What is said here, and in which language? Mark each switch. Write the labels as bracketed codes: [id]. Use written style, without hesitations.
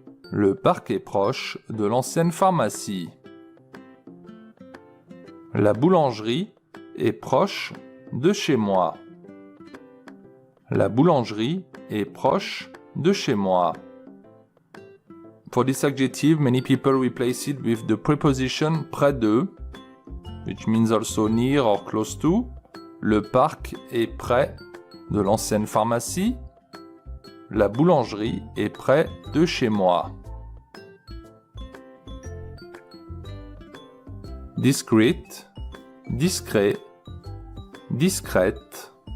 [fr] Le parc est proche de l'ancienne pharmacie. La boulangerie est proche de chez moi. La boulangerie est proche de chez moi. [en] For this adjective, many people replace it with the preposition près de, which means also near or close to. [fr] Le parc est près de l'ancienne pharmacie. La boulangerie est près de chez moi. Discreet, discret, discrète.